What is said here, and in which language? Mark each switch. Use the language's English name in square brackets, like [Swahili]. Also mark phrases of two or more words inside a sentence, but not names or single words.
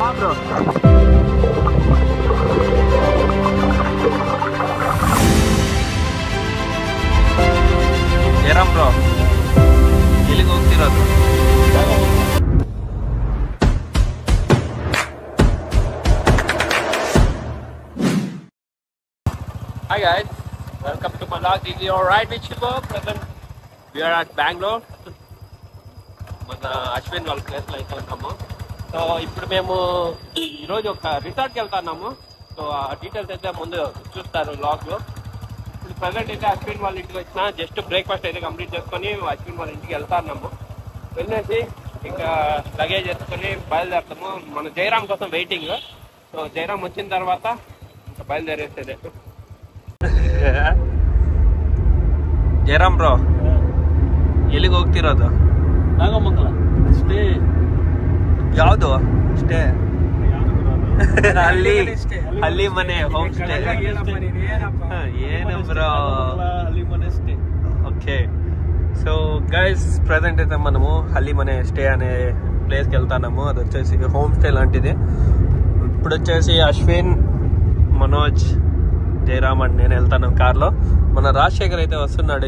[Kannada] ಜಯರಾಮ್ ಬ್ರೋ ಎಲ್ಲಿಗೆ ಹೋಗ್ತಿರೋದು? [English] Hi guys, welcome to my vlog. This is your ride with Shiva. We are at Bangalore. [Telugu] మన అశ్విన్ వాళ్ళ ప్లేస్లో అయితే ఉన్నాము. సో ఇప్పుడు మేము ఈరోజు ఒక రిసార్ట్కి వెళ్తున్నాము. సో ఆ డీటెయిల్స్ అయితే ముందు చూస్తారు వ్లాగ్లో. ఇప్పుడు ప్రజెంట్ అయితే అశ్విన్ వాళ్ళ ఇంటికి వచ్చిన [English] just breakfast [Telugu] అయితే కంప్లీట్ చేసుకొని అశ్విన్ వాళ్ళ ఇంటికి వెళ్తున్నాము. వెళ్ళేసి ఇంకా లగేజ్ వేసుకొని బయలుదేరుతాము. మన జయరామ్ కోసం వెయిటింగ్. సో జయరామ్ వచ్చిన తర్వాత ఇంకా బయలుదేరేసేదే. [Kannada] ಜಯರಾಮ್ ಬ್ರೋ ಎಲ್ಲಿಗೆ ಹೋಗ್ತಿರೋದು? ನಾಗಮಂಗಲ ಸ್ಟೇ. ಯಾವುದು ಸ್ಟೇ? ಅಲ್ಲಿ ಮನೆ [English] home stay. [Kannada] ಏನು ಬ್ರೋ ಅಲ್ಲಿ ಮನೆ స్టే. [English] okay so guys present [Telugu] అయితే మనము హల్లీ మనే స్టే అనే ప్లేస్కి వెళ్తున్నాము. అది వచ్చేసి [English] home stay [Telugu] లాంటిది. ఇప్పుడు వచ్చేసి అశ్విన్, మనోజ్, జయరామ్ అండ్ నేను వెళ్తాను కార్లో. మన రాజశేఖర్ అయితే వస్తున్నాడు.